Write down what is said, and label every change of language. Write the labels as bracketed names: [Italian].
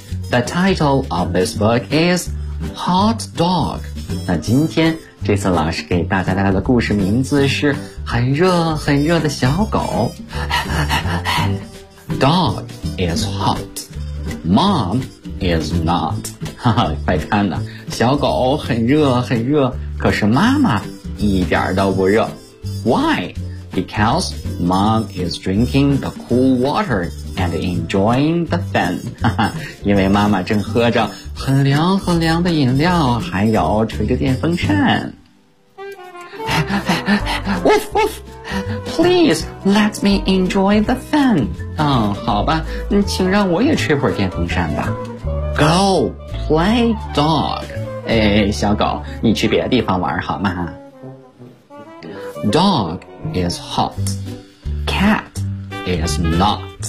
[English] The title of this book is Hot Dog. [Chinese] 那今天这次老师给大家带来的故事名字是很热很热的小狗。 [English] Dog is hot. Mom is not. [Chinese] 哈哈，快看呐，小狗很热很热，可是妈妈一点都不热。 [English] Why? Because mom is drinking the cool water. And enjoying the fun. [Chinese] 因为妈妈正喝着很凉很凉的饮料，还有吹着电风扇。 [English] Woof, woof, please let me enjoy the fun. [Chinese] 好吧，请让我也吹会儿电风扇吧。 [English] Go play dog. [Chinese] 小狗，你去别的地方玩好吗？ [English] Dog is hot. Cat is not.